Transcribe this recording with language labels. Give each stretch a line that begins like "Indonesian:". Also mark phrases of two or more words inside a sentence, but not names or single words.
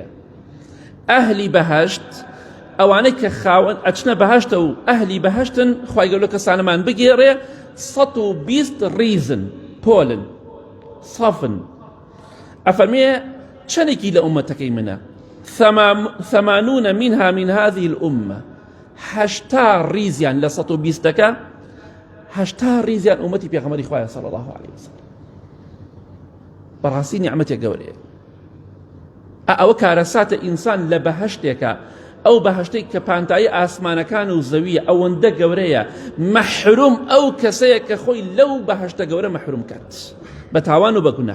Central Kurdish: ئەهلی بەهەشت ئەوانەی کە خاوەن ئەچنە بەهەشتە و ئەهلی بەهەشتن، خوای گەورە کەسانەمان بگێڕێ 120 ڕیزن، پۆلن، سەفن. ئەفەرمێ چەندێکی لە ئومەتەکەی منە 80
Arabic: منها من هذه الأمة،
Central Kurdish: 80 ڕیزیان لە 120ەکە 80 ڕیزیان ئومەتی پێغەمبەری خوایە
Arabic: صلی الله عليه وسلم.
Central Kurdish: بەڕاستی نیعمەتێک گەورەیە. ئەوە کارەساتە ئینسان لە بەهەشتێکە، ئەو بەهەشتەی کە پانتایی ئاسمانەکان و زەویە ئەوەندە گەورەیە، مەحروم ئەو کەسەیە کە خۆی لەو بەهەشتە گەورە مەحروم کات بە تاوان و بە گوناه.